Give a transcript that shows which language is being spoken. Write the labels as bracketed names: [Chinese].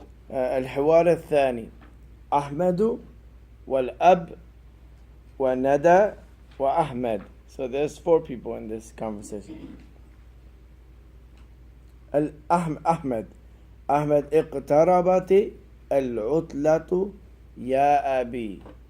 [Arabic] الحوار الثاني أحمد والأب وندى وأحمد. [English] So there's four people in this conversation. [Arabic] أحمد اقتربت العطلة يا أبي.